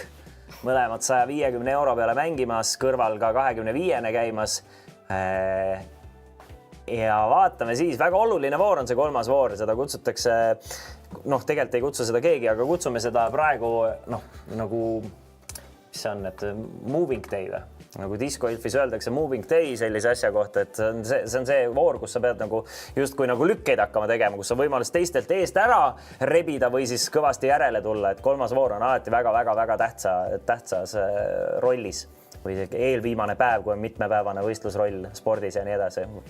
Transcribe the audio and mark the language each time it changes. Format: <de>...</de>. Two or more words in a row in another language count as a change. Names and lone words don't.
<et>Mõlemad 150 euro peale mängimas, kõrval ka 25-ne käimas. Ja vaatame siis, väga oluline voor on see kolmas voor, seda kutsutakse, tegelikult ei kutsu seda keegi, aga kutsume seda praegu, nagu, mis see on, et</et> <en>moving day</en> <et>või? Nagu disco-ilfis öeldakse</et> <en>moving day</en> <et>sellise asja kohta, et see on see voor, kus sa pead nagu justkui nagu lükkeid hakkama tegema, kus on võimalus teistelt eest ära rebida või siis kõvasti järele tulla, et kolmas voor on alati väga-väga-väga tähtsas rollis või eelviimane päev, kui on mitmepäevane võistlusroll spordis ja nii edasi.</et>